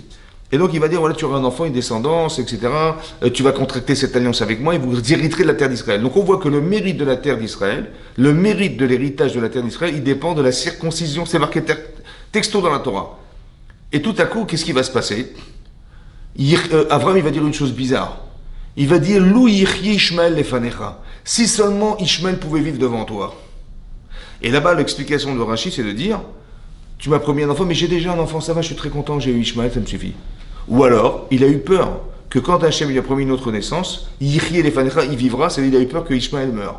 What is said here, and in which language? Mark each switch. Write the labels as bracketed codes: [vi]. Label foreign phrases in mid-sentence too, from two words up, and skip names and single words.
[fr] Et donc il va dire, voilà, tu auras un enfant, une descendance, etc. Tu vas contracter cette alliance avec moi et vous hériterez de la terre d'Israël. Donc on voit que le mérite de la terre d'Israël, le mérite de l'héritage de la terre d'Israël, il dépend de la circoncision. C'est marqué texto dans la Torah. Et tout à coup, qu'est-ce qui va se passer? Abraham, il va dire une chose bizarre. Il va dire, [he] לו ישמעאל יחיה לפניך. [fr] Si seulement Ishmael pouvait vivre devant toi. Et là-bas, l'explication de Rashi, c'est de dire, tu m'as promis un enfant, mais j'ai déjà un enfant, ça va, je suis très content, j'ai eu Ishmael, ça me suffit. Ou alors, il a eu peur que quand Hachem lui a promis une autre naissance, [he] יחיה לפניך, [fr] il vivra, c'est-à-dire qu'il a eu peur que Ishmael meure.